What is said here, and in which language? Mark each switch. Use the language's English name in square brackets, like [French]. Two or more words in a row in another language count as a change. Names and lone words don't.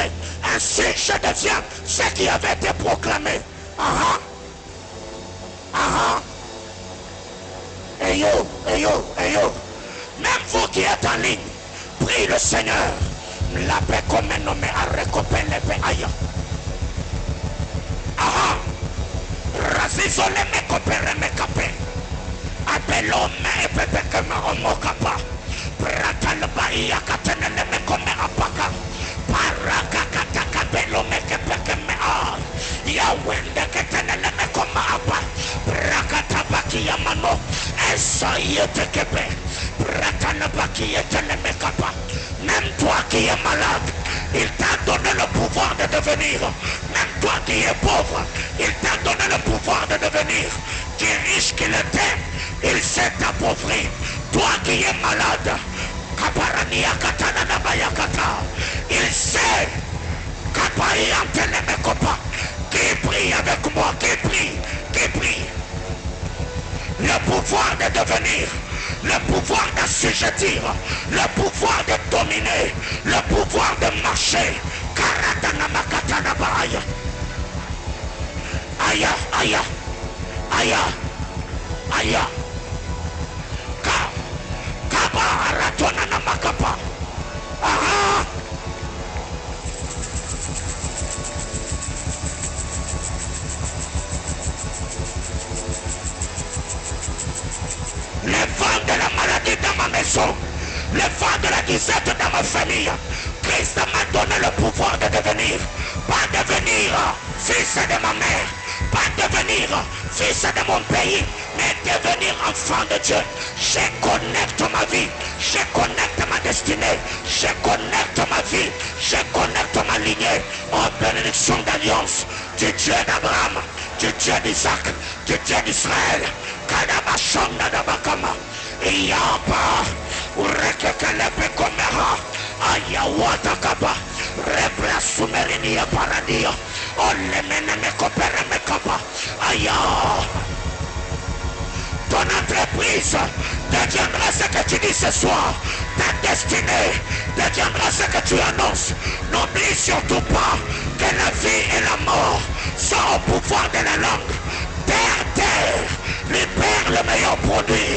[French] Ainsi je deviens ce qui avait été proclamé. Ah ah. Et yo. Même vous qui êtes en ligne, prie le Seigneur. La paix comme nommé à récupérer les paix ailleurs. Ah Razizole me coopere me capé. Appelons me pepe que me homocapa. Pratal bahia catenele me come apaka. Paraka kataka belo me que me a. Yawende que tenele me come apa. Prakata baki yamano. Esa yete kepe. Pratal baki yetele me capa. Même toi qui es malade, il t'a donné le pouvoir de devenir. Même toi qui es pauvre, il t'a donné le pouvoir de devenir. Qui est riche qu'il était, il s'est appauvri. Toi qui es malade, il sait qui prie avec moi, qui prie. Le pouvoir de devenir, le pouvoir d'assujettir, le pouvoir de dominer, le pouvoir de marcher. Aya. Kabaratona namakapa. Ah. Le vent de la maladie dans ma maison, le vent de la disette dans ma famille, Christ m'a donné le pouvoir de devenir, pas devenir fils de ma mère, pas devenir fils de mon pays, mais devenir enfant de Dieu. Je connecte ma vie, je connecte ma destinée, je connecte ma vie, je connecte ma lignée aux bénédictions d'alliance du Dieu d'Abraham, du Dieu d'Isaac, du Dieu d'Israël. Kadabashanda dabakama, Iyaba, Urekekelepe komera, Ayawata kaba, Rebra sumerinia paradia, Olemene me kopere me kaba, Aya. Ton entreprise deviendra ce que tu dis ce soir. Ta destinée deviendra ce que tu annonces. N'oublie surtout pas que la vie et la mort sont au pouvoir de la langue. Terre, libère le meilleur produit.